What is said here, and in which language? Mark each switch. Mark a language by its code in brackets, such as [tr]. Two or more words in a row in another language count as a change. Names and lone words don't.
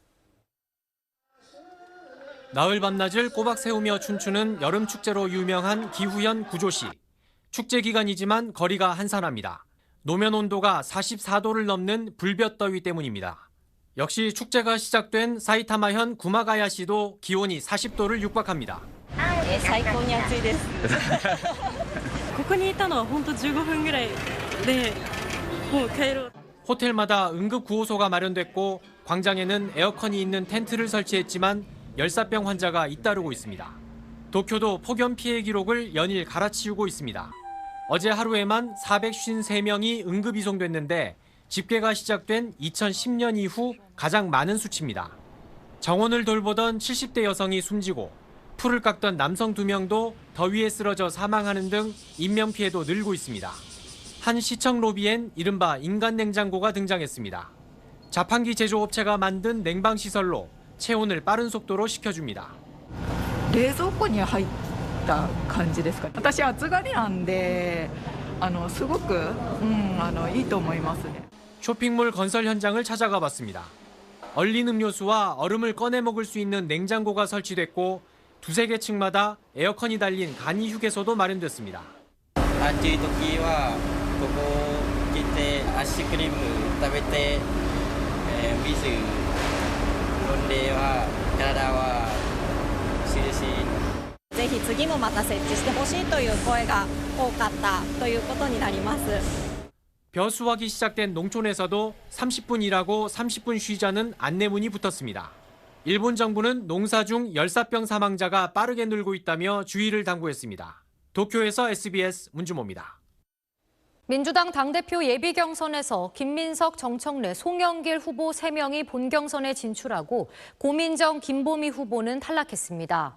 [ko] 나흘 밤낮을 꼬박 세우며 춤추는 여름 축제로 유명한 기후현 구조시. 축제 기간이지만 거리가 한산합니다. 노면 온도가 44도를 넘는 불볕더위 때문입니다. 역시 축제가 시작된 사이타마현 구마가야시도 기온이 40도를 육박합니다. [ja] 最高に暑いです。ここにいたのは本当15分ぐらいでもう帰ろう。 [ko] 호텔마다 응급 구호소가 마련됐고 광장에는 에어컨이 있는 텐트를 설치했지만 열사병 환자가 잇따르고 있습니다. 도쿄도 폭염 피해 기록을 연일 갈아치우고 있습니다. 어제 하루에만 453명이 응급 이송됐는데 집계가 시작된 2010년 이후 가장 많은 수치입니다. 정원을 돌보던 70대 여성이 숨지고 풀을 깎던 남성 2명도 더위에 쓰러져 사망하는 등 인명피해도 늘고 있습니다. 한 시청 로비엔 이른바 인간 냉장고가 등장했습니다. 자판기 제조업체가 만든 냉방시설로 체온을 빠른 속도로 식혀줍니다. [ja] 冷蔵庫に入った感じですか。私暑がりなんで、すごくいいと思いますね。 [ko] 쇼핑몰 건설 현장을 찾아가 봤습니다. 얼린 음료수와 얼음을 꺼내 먹을 수 있는 냉장고가 설치됐고 두세 개 층마다 에어컨이 달린 간이 휴게소도 마련됐습니다. [ja] 暑い時はここ来てアイスクリーム食べて水飲んでは体は涼しい。ぜひ次もまた設置してほしいという声が多かったということになります。 [ko] 벼수확이 시작된 농촌에서도 30분 일하고 30분 쉬자는 안내문이 붙었습니다. 일본 정부는 농사 중 열사병 사망자가 빠르게 늘고 있다며 주의를 당부했습니다. 도쿄에서 SBS 문주모입니다. 민주당 당대표 예비 경선에서 김민석, 정청래, 송영길 후보 3명이 본경선에 진출하고 고민정, 김보미 후보는 탈락했습니다.